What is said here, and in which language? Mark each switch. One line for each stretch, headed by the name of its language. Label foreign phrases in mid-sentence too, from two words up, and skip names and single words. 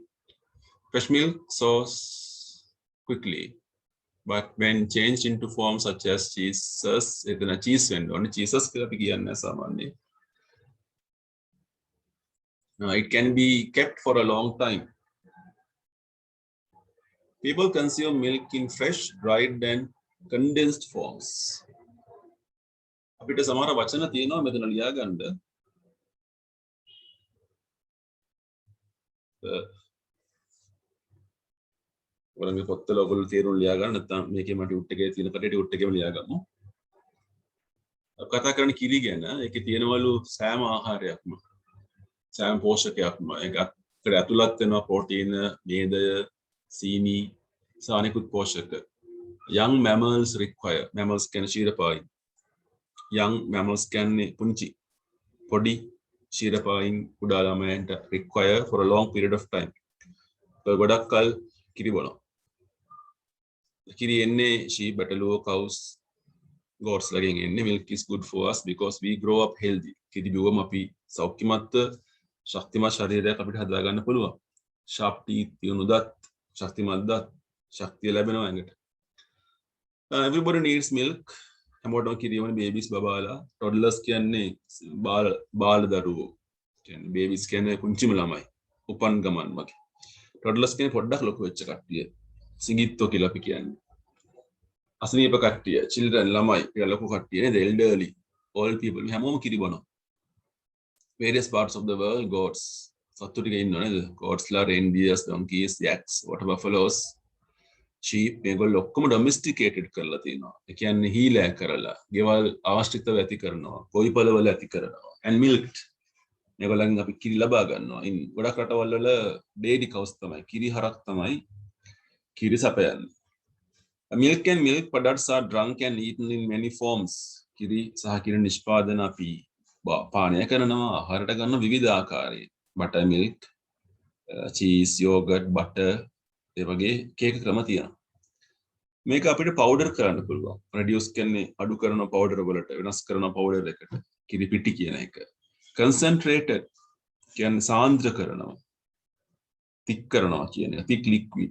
English: Fresh milk sours quickly, but when changed into forms such as cheeses, cheese only cheeses it can be kept for a long time. People consume milk in fresh, dried, and condensed forms.
Sinhala: අපිට සමහර වචන තියෙනවා මෙතන ලියා ගන්න. ඔයාලගේ පොත්වල ඔයගොල්ලෝ තේරුම් ලියා ගන්න නැත්නම් මේකේ මට ටියුට් එකේ තියෙන කටේ ටියුට් එකේම ලියා ගමු. කතා කරන කිරි ගැන ඒකේ තියෙනවලු සෑම ආහාරයක්ම සෑම පෝෂකයක්ම ඒකට ඇතුළත් වෙනවා ප්‍රෝටීන, මේදය, සීනි, සහ අනෙකුත් පෝෂක.
English: Young mammals require mammals
Sinhala: කියන්නේ ශීරපායි.
English: Young mammals
Sinhala: කියන්නේ පුංචි පොඩි ශීරපායින් කුඩා ළමයන්ට
English: require for a long period of time.
Sinhala: ගොඩක් කල් කිරි බොනවා. කිරි එන්නේ
English: sheep, buffalo, cows, goats
Sinhala: ලගෙන් එන්නේ.
English: Milk is good for us because we grow up healthy.
Sinhala: කිරි බිව්වම අපි සෞඛ්‍යමත් ශක්තිමත් ශරීරයක් අපිට හදා ගන්න පුළුවන්.
English: sharp teeth,
Sinhala: තියුණු දත්, ශක්තිමත් දත්, ශක්තිය ලැබෙනවා ඇඟට.
English: Everybody needs milk.
Sinhala: හැමෝටම කිරි වනේ babies බබාලා. toddlers කියන්නේ බාල දරුවෝ. කියන්නේ babies කියන්නේ පුංචිම ළමයි. උපන් ගමන් වගේ. toddlers කියන්නේ පොඩ්ඩක් ලොකු වෙච්ච කට්ටිය. සිඟිත්තෝ කියලා අපි කියන්නේ. අසනීප කට්ටිය, children ළමයි, කියලා ලොකු කට්ටිය නේද?
English: elderly, old people.
Sinhala: මේ හැමෝම කිරි බොනවා.
English: Various parts of the world, goats.
Sinhala: සත්තු ටික ඉන්නව නේද?
English: goats ලා, reindeers, donkeys, yaks, water buffaloes, sheep
Sinhala: මේගොල්ලෝ ඔක්කොම
English: domesticated
Sinhala: කරලා තියෙනවා. ඒ කියන්නේ හීලෑ කරලා, ගෙවල් ආශ්‍රිතව ඇති කරනවා, කොයිපළවල ඇති කරනවා.
English: and milked.
Sinhala: මේගොල්ලන්ගෙන් අපි කිරි ලබා ගන්නවා. ඉන් ගොඩක් රටවල් වල
English: dairy cows
Sinhala: තමයි, කිරි හරක් තමයි කිරි සපයන්නේ.
English: Milk and milk products are drunk and eaten in many forms.
Sinhala: කිරි සහ කිරි නිෂ්පාදන අපි පානය කරනවා, ආහාරයට ගන්න විවිධ ආකාරයෙන්.
English: butter milk, cheese, yogurt, butter
Sinhala: ඒ වගේ කේක ක්‍රම තියෙනවා. මේක අපිට පවුඩර් කරන්න පුළුවන්. reduce කියන්නේ අඩු කරන පවුඩර් වලට, වෙනස් කරන පවුඩර් එකට. කිරි පිටි කියන එක. concentrated කියන්නේ සාන්ද්‍ර කරනවා. thick කරනවා කියන එක.
English: thick liquid.